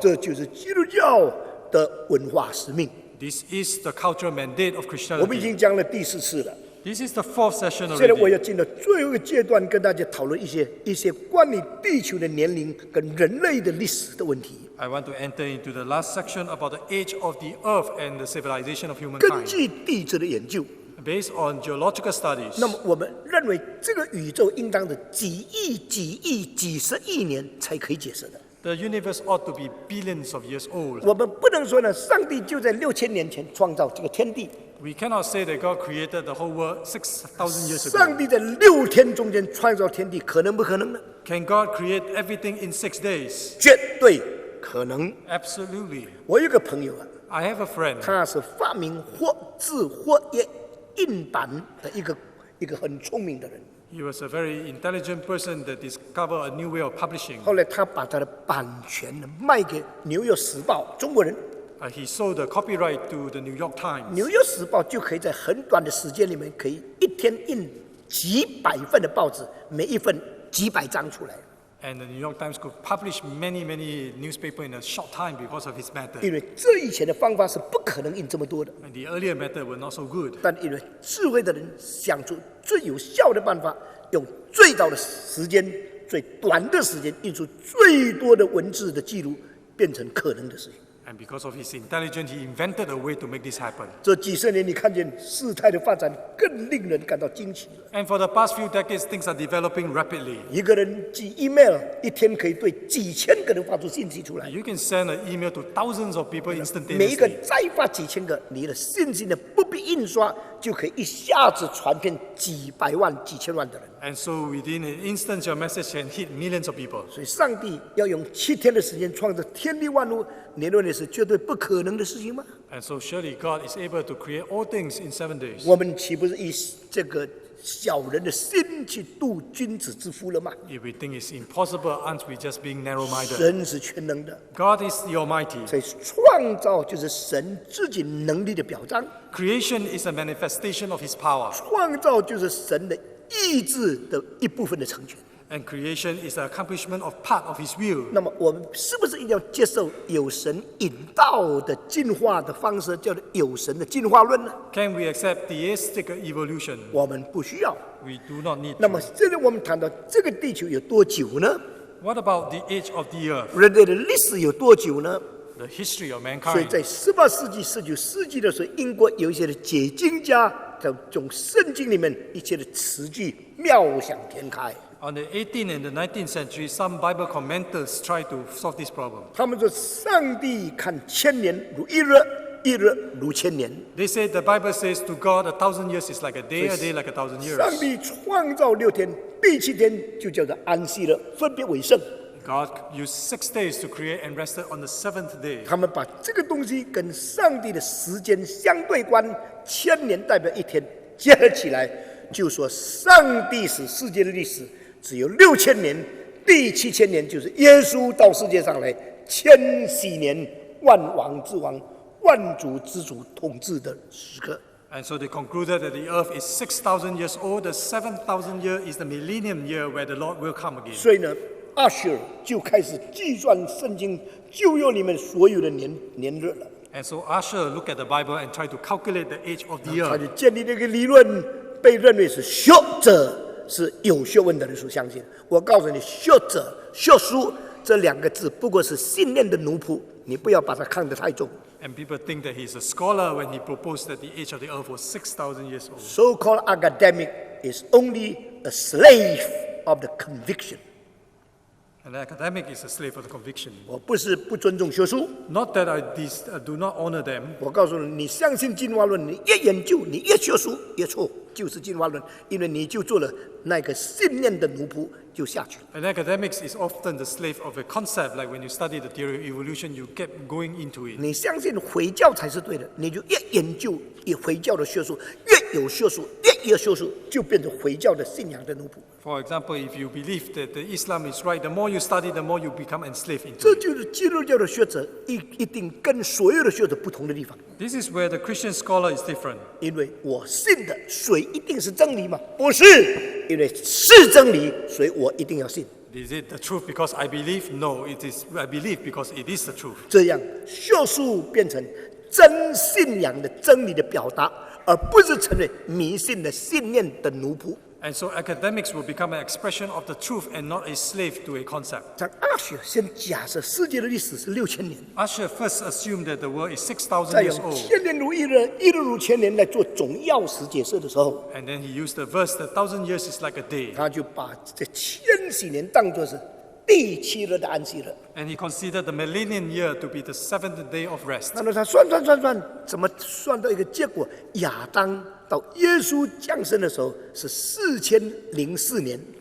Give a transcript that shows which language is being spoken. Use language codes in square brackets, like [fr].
[zh] 这就是基督教的文化使命。 [en] This is the cultural mandate of [zh] 我们已经讲了第4次了， [en] This is the fourth session [zh] 现在我要 [en] already. [zh] 进到最后一个阶段，跟大家讨论一些关于地球的年龄跟人类的历史的问题。 [en] I want to enter into the last section about the age of the earth and the civilization of [zh] 根 [en] humankind. [zh] 据地质的研究， [en] Based on geological studies, [zh] 那么我们认为这个宇宙应当的几亿、几十亿年才可以解释的。 [en] the universe ought to be billions of years old. [zh] 我们不能说呢，上帝就在6000年前创造这个天地， [en] We cannot say that God created the whole world 6,000 years [zh] 上 [en] ago. [zh] 帝在6天中间创造天地，可能不可能呢？ [en] Can God create everything in 6 days? [zh] 绝对可能。 [en] Absolutely. [zh] 我有一个朋友啊， [en] I have a friend. [zh] 他是发明活字活页印版的一个很聪明的人。 [en] He was a very intelligent person that discovered a new way of publishing. [zh] 后来他把他的版权呢卖给《纽约时报》中国人， [en] He sold the copyright to the New York 《 Times. [zh] 纽约时报》就可以在很短的时间里面，可以一天印几百份的报纸，每一份几百张出来。 [en] And the New York Times could publish many newspapers in a short time because of his [zh] 因 [en] method. [zh] 为这以前的方法是不可能印这么多的， [en] And the earlier method were not so good. [zh] 但因为智慧的人想出最有效的办法，用最早的时间、最短的时间印出最多的文字的记录，变成可能的事情。 [en] And because of his intelligence, he invented a way to make this happen. [zh] 这几十年，你看见事态的发展更令人感到惊奇了。 [en] And for the past few decades, things are developing rapidly. [zh] 一个人寄 email， 一天可以对几千个人发出信息出来， [en] You can send an email to thousands of people [zh] 每一个 [en] instantaneously. [zh] 再发几千个，你的信息呢不必印刷，就可以一下子传遍几百万、几千万的人。 [en] And so within an instant, your message can hit millions of people. [zh] 所以，上帝要用7天的时间创造天地万物，你认为是绝对不可能的事情吗？ [en] And so surely God is able to create all things in 7 days. [zh] 我们岂不是以这个小人的心去度君子之腹了吗？ [en] If we think it's impossible, aren't we just being narrow-minded? [zh] 神是全能的， [en] God is the Almighty. [zh] 所以创造就是神自己能力的表彰， [en] Creation is a manifestation of His power. [zh] 创造就是神的意志的一部分的成全。 [en] And creation is the accomplishment of part of His will. [zh] 那么，我们是不是一定要接受有神引导的进化的方式，叫做有神的进化论呢？ [en] Can we accept theistic evolution? [zh] 我们不需要。 [en] We do not need [zh] 那么 [en] to. [zh] 现在我们谈到这个地球有多久呢？ [en] What about the age of the earth? [zh] 人类的历史有多久呢？ [en] The history of [zh] 所以 [en] mankind. [zh] 在18世纪、19世纪的时候，英国有一些的解经家在从圣经里面一些的词句妙想天开。 [en] On the 18th and the 19th century, some Bible commenters tried to solve this problem. [zh] 他们说，上帝看千年如一日，一日如千年。 [en] They say the Bible says to God 1,000 years is like a day like 1,000 [zh] 上 [en] years. [zh] 帝创造6天，第7天就叫做安息了，分别为圣。 [en] God used 6 days to create and rested on the 7th day. [zh] 他们把这个东西跟上帝的时间相对关，1000年代表1天，结合起来，就说上帝使世界的历史只有6000年，第7000年就是耶稣到世界上来千禧年，万王之王、万主之主统治的时刻。 [en] And so they concluded that the earth is 6,000 years old. The 7,000 year is the millennium year where the Lord will come again. [zh] 所以呢，阿舍就开始计算圣经旧约里面所有的年日了。 [en] And so Usher looked at the Bible and tried to calculate the age of the [zh] 他 [en] earth. [zh] 就建立了一个理论，被认为是学者是有学问的人所相信。我告诉你，学者、学书这2个字不过是信念的奴仆，你不要把它看得太重。 [en] And people think that he's a scholar when he proposed that the age of the earth was 6,000 years old. So-called academic is only a slave of the conviction. An academic is a slave of the conviction. [zh] 我不是不尊重学术， [en] Not that I do not honor them. [zh] 我告诉你，你相信进化论，你越研究，你越学术越错，就是进化论，因为你就做了那个信念的奴仆，就下去了。 [en] And academics is often the slave of a concept, like when you study the theory of evolution, you keep going into it. [zh] 你相信回教才是对的，你就越研究以回教的学术，越有学术，越有学术，就变成回教的信仰的奴仆。 [en] For example, if you believe that the Islam is right, the more you study, the more you become enslaved into [zh] 这就是基督教的学者一定跟所有的学者不同的地方， [en] This is where the Christian scholar is different. [zh] 因为我信的水一定是真理吗？不是，因为是真理，所以我一定要信。 [en] Is it the truth because I believe? No, it is I believe because it is the truth. [zh] 这样学术变成真信仰的真理的表达，而不是成为迷信的信念的奴仆。 [en] And so academics will become an expression of the truth and not a slave to a concept. [zh] 在阿雪先假设世界的历史是6000年， [en] Usher first assumed that the world is 6,000 [zh] 再 [en] years [zh] 用 [en] old. [zh] 千年如一日，一日如千年来做总钥匙解释的时候， [en] And then he used the verse, 1,000 years is like a day. [zh] 他就把这千禧年当作是第7日的安息日。 [en] And he considered the millennium year to be the seventh day of rest. [zh] 那么他算，怎么算到一个结果？亚当到耶稣降生的时候是4004年，